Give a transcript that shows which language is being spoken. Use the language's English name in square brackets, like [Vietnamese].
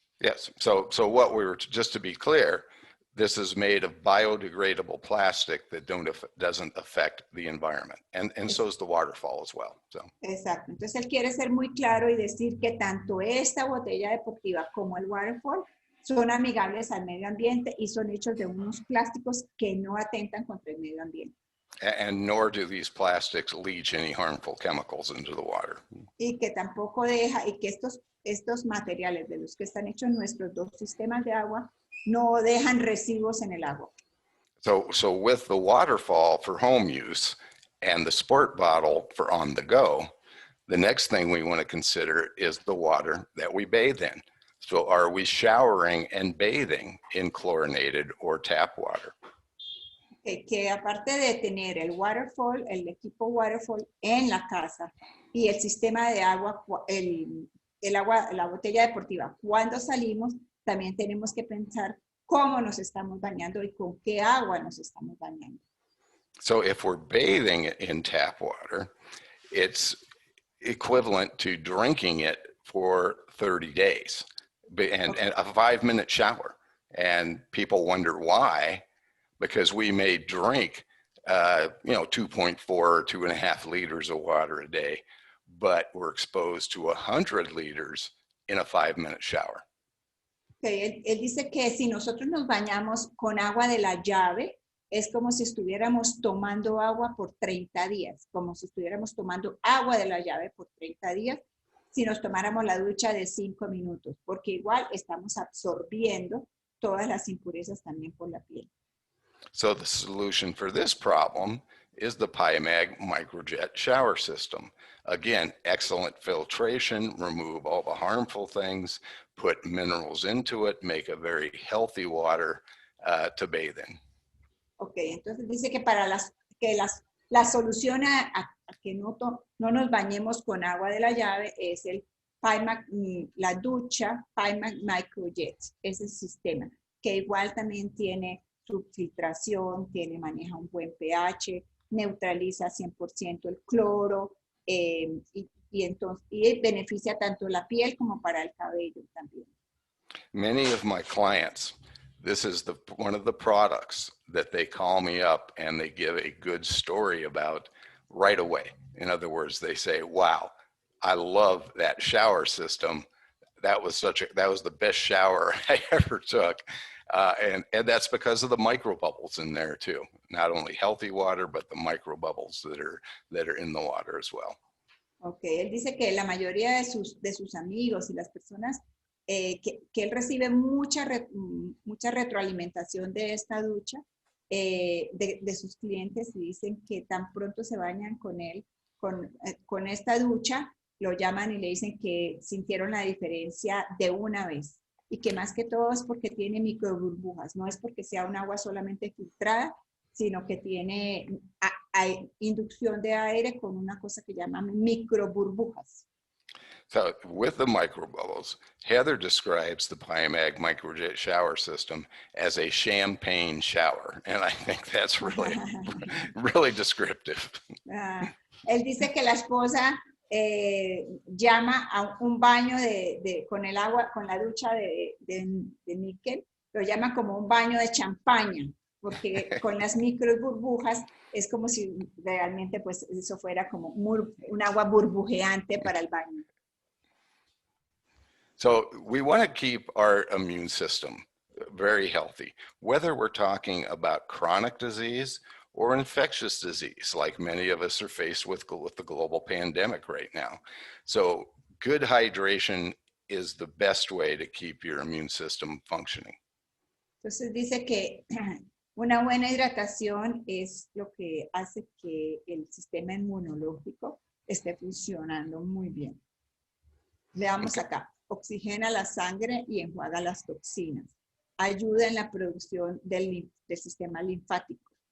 [English] Yes, so what we were, just to be clear, this is made of biodegradable plastic that doesn't affect the environment, and so is the waterfall as well. So. [Spanish] Exacto, entonces él quiere ser muy claro y decir que tanto esta botella deportiva como el waterfall son amigables al medio ambiente y son hechos de unos plásticos que no atentan contra el medio ambiente. [English] And nor do these plastics leach any harmful chemicals into the water. [Spanish] Y que tampoco deja, y que estos materiales de los que están hechos nuestros dos sistemas de agua no dejan residuos en el agua. [English] So with the waterfall for home use and the sport bottle for on the go, the next thing we want to consider is the water that we bathe in. So are we showering and bathing in chlorinated or tap water? [Spanish] Que aparte de tener el waterfall, el equipo waterfall en la casa y el sistema de agua, el agua, la botella deportiva, cuando salimos, también tenemos que pensar cómo nos estamos bañando y con qué agua nos estamos bañando. [English] So if we're bathing in tap water, it's equivalent to drinking it for 30 days and a 5-minute shower. And people wonder why, because we may drink, 2.4 or 2.5 liters of water a day, but we're exposed to 100 liters in a 5-minute shower. Okay. [Spanish] Él dice que si nosotros nos bañamos con agua de la llave, es como si estuviéramos tomando agua por 30 días, como si estuviéramos tomando agua de la llave por 30 días, si nos tomáramos la ducha de 5 minutos, porque igual estamos absorbiendo todas las impurezas también por la piel. [English] So the solution for this problem is the PyMag microjet shower system. Again, excellent filtration, remove all the harmful things, put minerals into it, make a very healthy water to bathe in. [Spanish] Ok, entonces dice que para la solución a que no nos bañemos con agua de la llave es el PyMag, la ducha PyMag microjet, ese sistema, que igual también tiene su filtración, maneja un buen pH, neutraliza 100% el cloro y beneficia tanto la piel como para el cabello también. [English] Many of my clients, this is one of the products that they call me up and they give a good story about right away. In other words, they say, wow, I love that shower system. That was the best shower I ever took. And that's because of the microbubbles in there too. Not only healthy water, but the microbubbles that are in the water as well. [Spanish] Okay, él dice que la mayoría de sus amigos y las personas que él recibe mucha retroalimentación de esta ducha de sus clientes y dicen que tan pronto se bañan con él, con esta ducha, lo llaman y le dicen que sintieron la diferencia de una vez. Y que más que todo es porque tiene microburbujas, no es porque sea un agua solamente filtrada, sino que tiene inducción de aire con una cosa que llaman microburbujas. [English] So with the microbubbles, Heather describes the PyMag microjet shower system as a champagne shower, and I think that's really, really descriptive. [Spanish] Él dice que la esposa llama a un baño con el agua, con la ducha de níquel, lo llama como un baño de champaña, porque con las micro burbujas es como si realmente pues eso fuera como un agua burbujeante para el baño. [English] So we want to keep our immune system very healthy, whether we're talking about chronic disease or infectious disease, like many of us are faced with the global pandemic right now. So good hydration is the best way to keep your immune system functioning. [Spanish] Entonces dice que una buena hidratación es lo que hace que el sistema inmunológico esté funcionando muy bien. Veamos acá. oxigena la sangre y enjuaga las toxinas. Ayuda en la producción del sistema linfático.